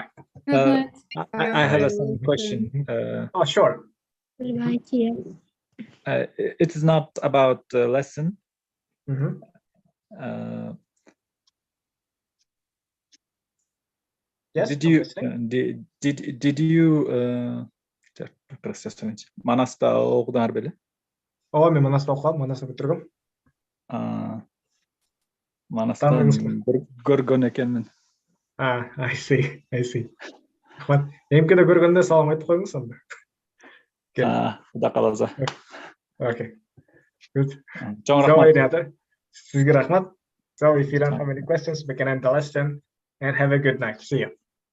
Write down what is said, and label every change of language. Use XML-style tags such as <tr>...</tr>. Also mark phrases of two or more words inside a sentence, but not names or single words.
<en>I have a question. Oh, sure. It is not about the lesson. Yes. Did you</en> <ky>Манаста окудуңар беле? Ооба, мен Манаста окугам, Манаста бүтүргөм. Манастан көргөн экенмин.</ky> <en>I see.</en> <ky>Рахмат. Эмкеде көргөндө салам айтып коюңуз анда. Куда каласа.</ky> <en>Okay. Good.</en> <ky>Чоң рахмат. Sizge рахмат.</ky> <en>So if you don't have any questions, we can end the lesson and have a good night. See you.</en>